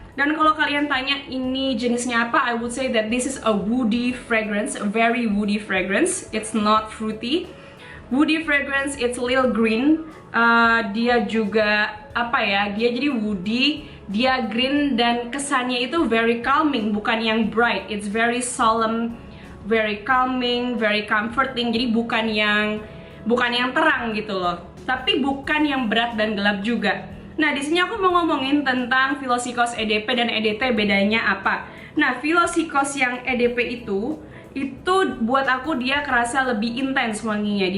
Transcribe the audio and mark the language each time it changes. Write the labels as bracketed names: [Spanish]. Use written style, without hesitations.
[Indonesian] Dan kalau kalian tanya ini jenisnya apa, [English] I would say that this is a woody fragrance, a very woody fragrance. It's not fruity. Woody fragrance, it's a little green. [Indonesian] Dia juga dia jadi woody, dia green, dan kesannya itu [English] very calming, [Indonesian] bukan yang bright. [English] It's very solemn, very calming, very comforting. [Indonesian] Jadi bukan yang terang gitu loh, tapi bukan yang berat dan gelap juga. Nah, di sini aku mau ngomongin tentang Philosykos EDP dan EDT, bedanya apa. Nah, Philosykos yang EDP itu buat aku dia kerasa lebih intens wanginya.